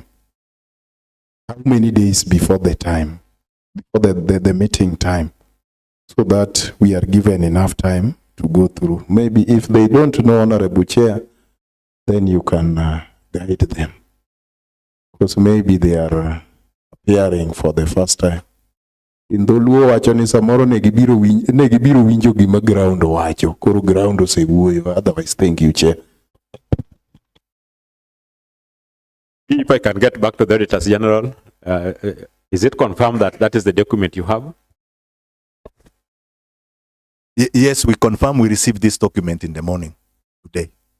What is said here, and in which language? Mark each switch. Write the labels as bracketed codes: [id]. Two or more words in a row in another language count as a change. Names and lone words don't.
[en] How many days before the time, before the meeting time, so that we are given enough time to go through. Maybe if they don't know, Honorable Chair, then you can guide them. Because maybe they are appearing for the first time. In the [luo] luo wacho ni samoro negibiro winjo gima ground wacho, koro ground osewuoyo. [en] Otherwise, thank you, Chair. If I can get back to the Auditors General, is it confirmed that that is the document you have? Yes, we confirm we received this document in the morning today.